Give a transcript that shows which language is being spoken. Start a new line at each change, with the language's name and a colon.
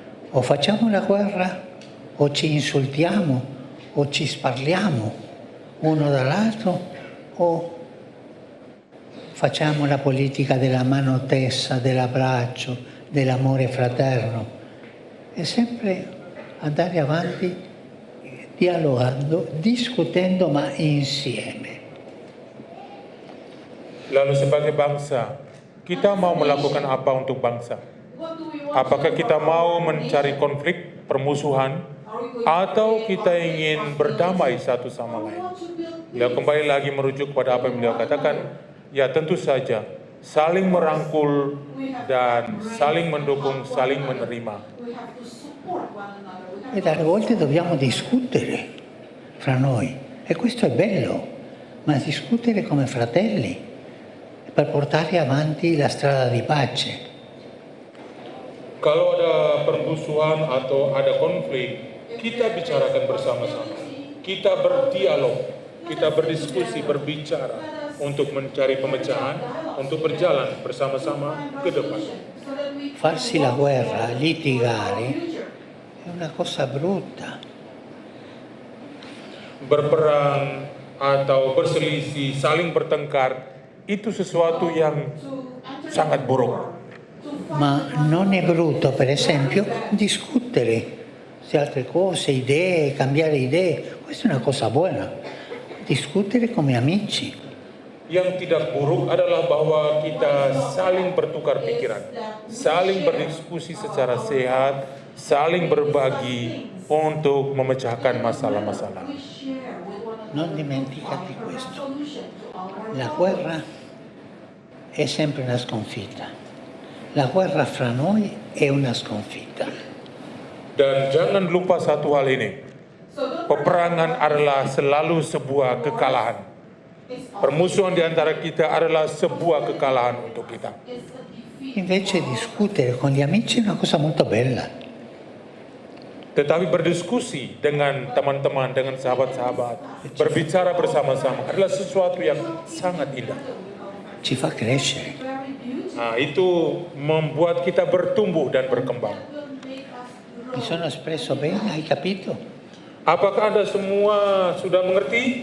Italian: O facciamo la guerra, o ci insultiamo, o ci sparliamo uno dall'altro, o facciamo la politica della mano tesa, dell'abbraccio, dell'amore fraterno. È sempre andare avanti dialogando, discutendo, ma insieme.
Indonesian: Lalu sebagai bangsa, kita mau melakukan apa untuk bangsa? Apakah kita mau mencari konflik, permusuhan, atau kita ingin berdamai satu sama lain? Beliau kembali lagi merujuk pada apa yang beliau katakan, ya tentu saja, saling merangkul dan saling mendukung, saling menerima.
Italian: E dalle volte dobbiamo discutere fra noi, e questo è bello, ma discutere come fratelli per portare avanti la strada di pace.
Indonesian: Kalau ada permusuhan atau ada konflik, kita bicarakan bersama-sama. Kita berdialog, kita berdiskusi, berbicara untuk mencari pemecahan, untuk berjalan bersama-sama ke depan.
Italian: Farsi la guerra, litigare, è una cosa brutta.
Indonesian: Berperang atau berselisih, saling bertengkar, itu sesuatu yang sangat buruk.
Italian: Ma non è brutto, per esempio, discutere su altre cose, idee, cambiare idee. Questa è una cosa buona. Discutere come amici.
Indonesian: Yang tidak buruk adalah bahwa kita saling bertukar pikiran, saling berdiskusi secara sehat, saling berbagi untuk memecahkan masalah-masalah.
Italian: Non dimenticati questo. La guerra è sempre una sconfitta. La guerra fra noi è una sconfitta.
Indonesian: Dan jangan lupa satu hal ini, peperangan adalah selalu sebuah kekalahan. Permusuhan di antara kita adalah sebuah kekalahan untuk kita.
Italian: Invece discutere con gli amici è una cosa molto bella.
Indonesian: Tetapi berdiskusi dengan teman-teman, dengan sahabat-sahabat, berbicara bersama-sama adalah sesuatu yang sangat indah.
Italian: Ci fa crescere.
Indonesian: Nah, itu membuat kita bertumbuh dan berkembang.
Italian: Mi sono espresso bene, hai capito?
Indonesian: Apakah Anda semua sudah mengerti?